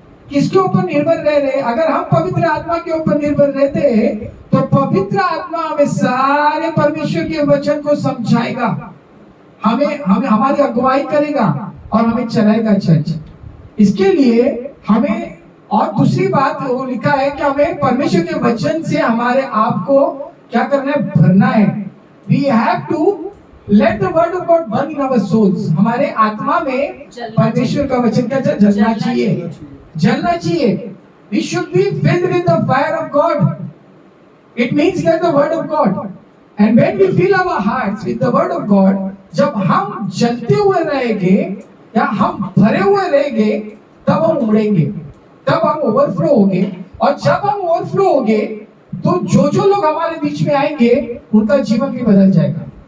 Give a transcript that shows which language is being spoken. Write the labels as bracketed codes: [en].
[hi] किसके ऊपर निर्भर रह रहे? अगर हम पवित्र आत्मा के ऊपर निर्भर रहते हैं तो पवित्र आत्मा हमें सारे परमेश्वर के वचन को समझाएगा, हमें हमारी अगुवाई करेगा और हमें चलाएगा चर्च. इसके लिए हमें, और दूसरी बात वो लिखा है कि हमें परमेश्वर के वचन से हमारे आप को क्या करना है? भरना है. [en] We have to let the word of God burn in our souls. [hi] हमारे आत्मा में परमेश्वर का वचन का जलना चाहिए, जलना चाहिए. [en] We should be filled with the fire of God. It means that the word of God. And when we fill our hearts with the word of God, [hi] जब हम जलते हुए रहेंगे या हम भरे हुए रहेंगे तब हम उमड़ेंगे, तब हम ओवरफ्लो होंगे. और जब हम ओवरफ्लो होंगे तो जो लोग हमारे बीच में आएंगे उनका जीवन भी बदल जाएगा.